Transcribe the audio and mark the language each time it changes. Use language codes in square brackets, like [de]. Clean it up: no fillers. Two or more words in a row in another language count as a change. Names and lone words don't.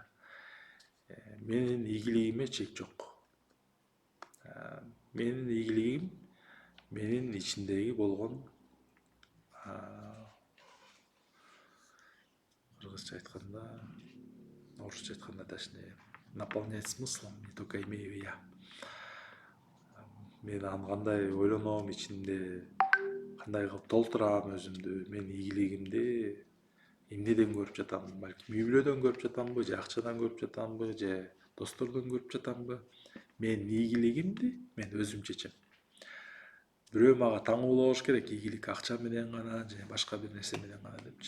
[ky] Менин ийгилигиме чек жок. Менин ийгилигим менин ичиндеги болгон кыргызча айтканда, орусча айтканда [ru] точнее, наполнять смыслом, не только имею я. [ky] Мен аны кандай ойлоном ичинде, кандай кылып толтурам өзүмдү, мен ийгилигимди эмнеден көрүп жатам, балким үй бүлөдөн көрүп жатамбы, же акчадан көрүп жатамбы, же достордон көрүп жатамбы. Мен ийгилигимди мен өзүм чечем. Бирөө мага таңуулаш керек, ийгилик акча менен гана же башка бир нерсе менен гана депчи.